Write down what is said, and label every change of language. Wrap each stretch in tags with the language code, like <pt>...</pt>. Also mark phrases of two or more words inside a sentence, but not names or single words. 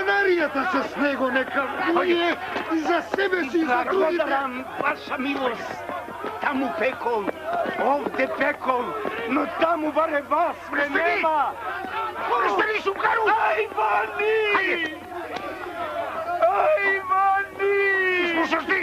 <mk>Пријата с него нека вие за себе си и за другите. Благодарам, ваша милост. Таму пекол, овде пекол, но таму баре вас ме нема. Престани, Сукару! Ај, Вани! Ај, Вани! Слушаш ти?</mk>